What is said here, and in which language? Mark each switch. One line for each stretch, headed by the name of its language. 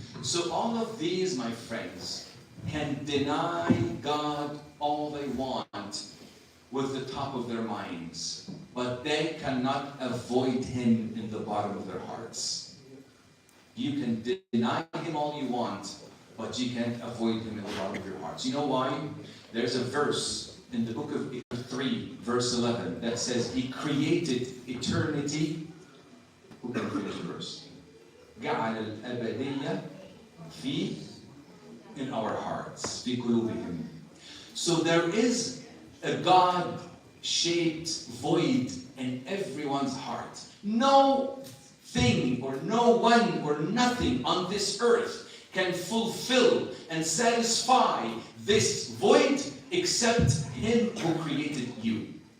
English: So all of these, my friends, can deny God all they want with the top of their minds, but they cannot avoid him in the bottom of their hearts. You can deny him all you want, but you can't avoid him in the bottom of your hearts. You know why? There's a verse in the book of 3, verse 11, that says he created eternity. Who can finish the verse?
Arabic: جعل الأبدية
English: in our hearts,
Arabic: في قلوبهم.
English: So there is a God-shaped void in everyone's heart. No thing or no one or nothing on this earth can fulfill and satisfy this void except him who created you.